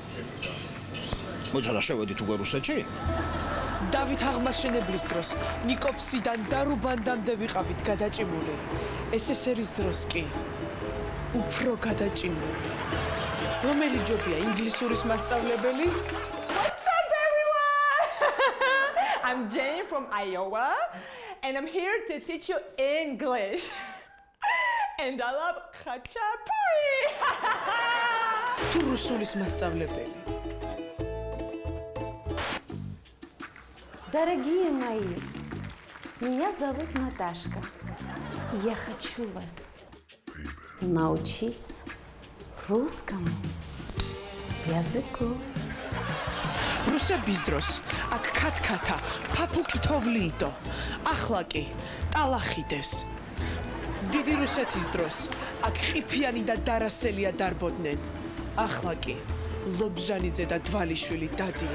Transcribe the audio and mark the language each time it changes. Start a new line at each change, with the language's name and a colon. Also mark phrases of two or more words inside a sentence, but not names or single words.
Georgian: მოიცა რა შევედით უკვე რუსეთში? დავით აღმაშენებლის დროს ნიკოფსიდან და რუბანდამდე ვიყავით გადაჭიმული. SSR-ის დროს კი უფრო გადაჭიმული. რომელი ჯობია ინგლისურის მასწავლებელი?
English: What's up, everyone? I'm Jane from Iowa, and I'm here to teach you English. And I love khachapuri.
Georgian: თუ რუსულის მასწავლებელი?
Russian: Дорогие мои, меня зовут Наташка. Я хочу вас научить русскому языку.
Georgian: რუსების დროს აქ ქათქათა ფაფუკი თოვლიდო, ახლა კი ტალახიდევს. დიდი რუსეთის დროს აქ ყიფიანი და დარასელია დარბოდნენ. ახლა კი ლობჟანიძე და დვალიშვილი დადიან.